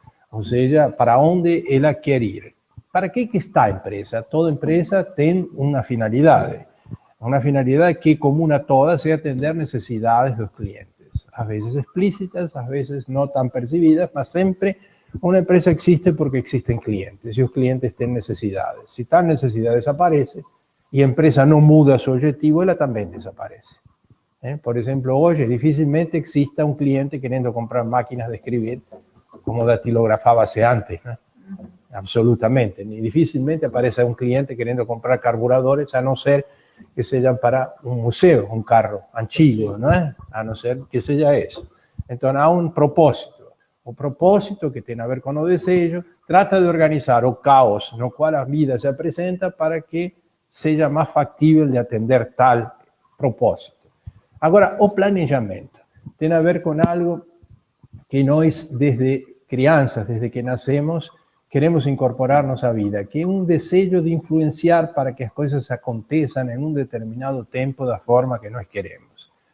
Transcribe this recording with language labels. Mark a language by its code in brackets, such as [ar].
[pt] Ou seja, para onde ela quer ir. Para que está a empresa? Toda empresa tem uma finalidade. Uma finalidade que é comum a todas é atender necessidades dos clientes. Às vezes explícitas, às vezes não tão percebidas, mas sempre [es] Una empresa existe porque existen clientes y los clientes tienen necesidades. Si tal necesidad desaparece y la empresa no muda su objetivo, ella también desaparece. Por ejemplo, hoy difícilmente exista un cliente queriendo comprar máquinas de escribir como datilografábase antes, ¿no? Absolutamente. Ni difícilmente aparece un cliente queriendo comprar carburadores, a no ser que sean para un museo, un carro antiguo, ¿no? A no ser que sea eso. Entonces, hay un propósito. [pt] O propósito que tiene a ver con o desejo, trata de organizar o caos no cual a vida se presenta para que sea más factible de atender tal propósito. Ahora, o planejamento tiene a ver con algo que nós, desde crianças, desde que nacemos, queremos incorporarnos a vida, que é desejo de influenciar para que as coisas aconteçam em determinado tempo da forma que nós queremos.